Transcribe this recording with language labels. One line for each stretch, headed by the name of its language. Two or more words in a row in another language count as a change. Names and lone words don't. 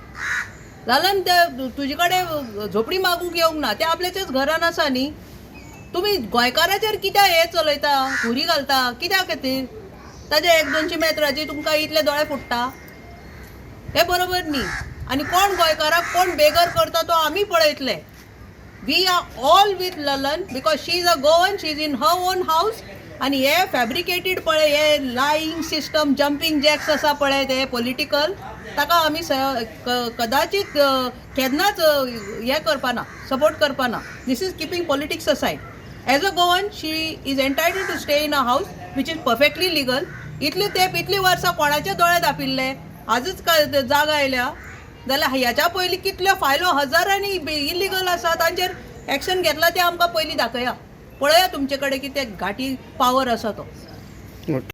Konkani: लालन ते तुजे कडेन झोपडी मागूंक येवंक ना, ते आपल्याच्याच घरान आसा न्ही. तुमी गोंयकाराचेर कित्याक हे चलयता, हुरी घालता, कित्याक खातीर? ताजे 100-200 मेत्राची तुमकां इतले दोळे फुट्टा, हे बरोबर न्ही. आनी कोण गोंयकाराक कोण बेगर करता तो आमी पळयतले.
English: We are all with Lalan because she is a Goan, she is in her own house.
Konkani: आनी हे फॅब्रिकेटेड पळय, हे
English: lying system, jumping jacks
Konkani: आसा पळय ते पॉलिटिकल, ताका आमी कदाचित केन्नाच हे करपाना, सपोर्ट करपाना.
English: This is keeping politics aside. As a Goan she is entitled to stay in a house which is perfectly legal.
Konkani: इतली वर्सां कोणाचे दोळे धापिल्ले, आजच जागा आयल्या जाल्यार ह्याच्या पयलीं कितल्यो फायलो हजारांनी इलिगल आसा, तांचेर एक्शन घेतला ते आमकां पयलीं दाखया. पळया तुमचे कडेन कितें घाटी पावर आसा तो.